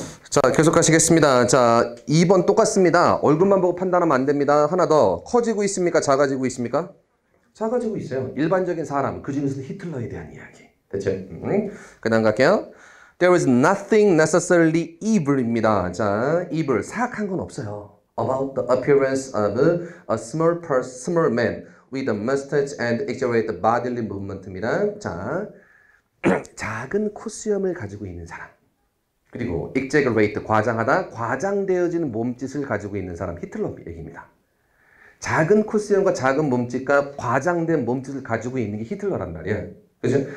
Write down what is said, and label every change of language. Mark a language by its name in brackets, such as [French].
[Korean] 자, 계속 가시겠습니다. 자, 2번 똑같습니다. 얼굴만 보고 판단하면 안 됩니다. 하나 더. 커지고 있습니까? 작아지고 있습니까? 작아지고 있어요. 일반적인 사람, 그 중에서도 히틀러에 대한 이야기. 됐죠? 그 다음 갈게요. [English] There is nothing necessarily evil입니다. [Korean] 자, evil, 사악한 건 없어요. [English] About the appearance of a small man with a mustache and exaggerated bodily movement입니다. [Korean] 자, 작은 코수염을 가지고 있는 사람. 그리고 exaggerate, 과장하다, 과장되어지는 몸짓을 가지고 있는 사람, 히틀러 얘기입니다. 작은 코수염과 작은 몸짓과 과장된 몸짓을 가지고 있는 게 히틀러란 말이야. 그죠?